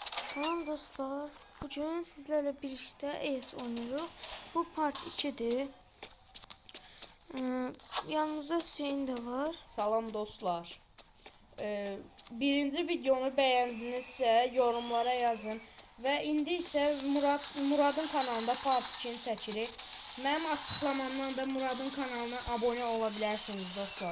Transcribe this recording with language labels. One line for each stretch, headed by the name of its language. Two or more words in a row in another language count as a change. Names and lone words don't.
Turkish: Salam dostlar, bugün sizlerle birlikte ES oynuyoruz. Bu part 2'dir. Yanımızda Hüseyin de var.
Azerbaijani: Salam dostlar. Birinci videonu bəyəndinizsə yorumlara yazın və indi isə Muradın kanalında part 2-ni çəkirik. Mənim açıqlamamdan da Muradın kanalına abunə ola bilərsiniz dostlar.